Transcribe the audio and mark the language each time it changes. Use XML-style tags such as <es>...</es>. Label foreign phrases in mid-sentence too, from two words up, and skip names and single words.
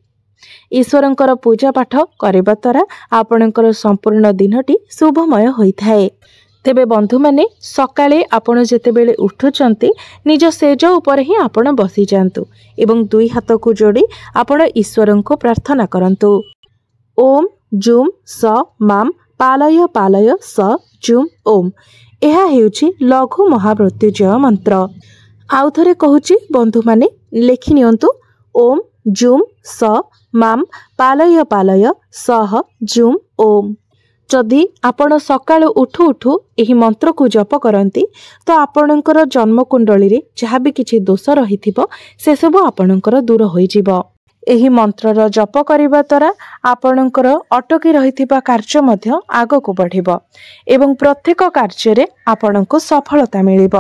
<or>ଈଶ୍ୱରଙ୍କର ପୂଜା ପାଠ କରିବା ଦ୍ୱାରା ଆପଣଙ୍କର ସମ୍ପୂର୍ଣ୍ଣ ଦିନଟି ଶୁଭମୟ ହୋଇଥାଏ। ତେବେ ବନ୍ଧୁ ମାନେ ସକାଳେ ଆପଣ ଯେତେବେଳେ ଉଠୁଛନ୍ତି ନିଜ ସେଜ ଉପର ହିଁ ଆପଣ ବସି ଯାଆନ୍ତୁ ଏବଂ ଦୁଇ ହାତ କୁ ଯୋଡ଼ି ଆପଣ ଈଶ୍ୱରଙ୍କୁ ପ୍ରାର୍ଥନା କରନ୍ତୁ।</or> <sa>ओम जुम स माम पालय पालय स जुम ओम,</sa> <or>ଏହା ହେଉଛି ଲଘୁ ମହାମୃତ୍ୟୁଞ୍ଜୟ ମନ୍ତ୍ର। ଆଉ ଥରେ କହୁଛି ବନ୍ଧୁ ମାନେ ଲେଖି ନିଅନ୍ତୁ,</or> <sa>ओम जुम स माम पालय पालय सह जुम ओम।</sa> <or>ଯଦି ଆପଣ ସକାଳୁ ଉଠୁ ଉଠୁ ଏହି ମନ୍ତ୍ର କୁ ଜପ କରନ୍ତି, ତ ଆପଣଙ୍କର ଜନ୍ମ କୁଣ୍ଡଳୀ ରେ ଯାହା ଭି କିଛି ଦୋଷ ରହିଥିବ ସେ ସବୁ ଆପଣଙ୍କର ଦୂର ହୋଇ ଯିବ। ଏହି ମନ୍ତ୍ରର ଜପ କରିବା ଦ୍ୱାରା ଆପଣଙ୍କର ଅଟକି ରହିଥିବା କାର୍ଯ୍ୟ ମଧ୍ୟ ଆଗକୁ ବଢ଼ିବ ଏବଂ ପ୍ରତ୍ୟେକ କାର୍ଯ୍ୟ ରେ ଆପଣଙ୍କୁ ସଫଳତା ମିଳିବ।</or>